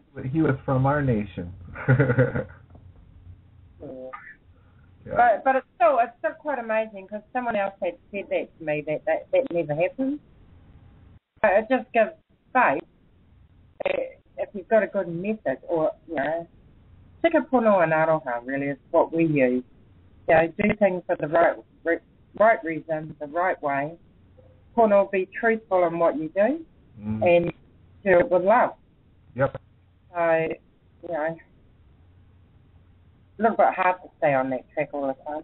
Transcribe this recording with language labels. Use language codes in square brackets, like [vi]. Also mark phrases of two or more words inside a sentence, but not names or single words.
[en] He was from our nation. Yeah. But it's still quite amazing because someone else had said that to me that never happened. It just gives faith if you've got a good message or [mi] tika pono [en] and aroha really is what we use. Do things for the right reason, the right way. Pono, be truthful in what you do and do it with love. Yep. So, a little bit hard to stay on that track all the time.